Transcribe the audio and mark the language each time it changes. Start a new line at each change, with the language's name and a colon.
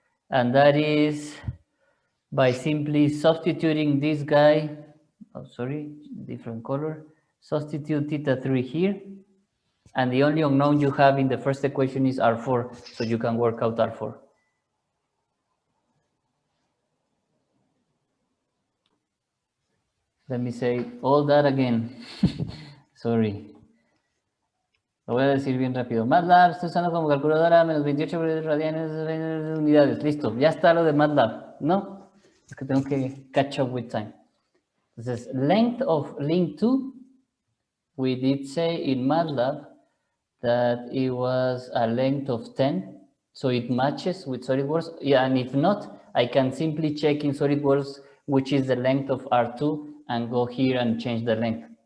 English: And that is by simply substituting this guy, oh, sorry, different color, substitute theta 3 here, and the only unknown you have in the first equation is R4, so you can work out R4. Let me say all that again. Sorry.
Spanish: Lo voy a decir bien rápido. MATLAB, estoy usando como calculadora, menos 28 radianes de unidades. Listo, ya está lo de MATLAB. No, es que tengo que
English: catch up with time.
Spanish: Entonces,
English: length of link 2, we did say in MATLAB that it was a length of 10, so it matches with SolidWorks. Yeah, and if not, I can simply check in SolidWorks which is the length of R2 and go here and change the length.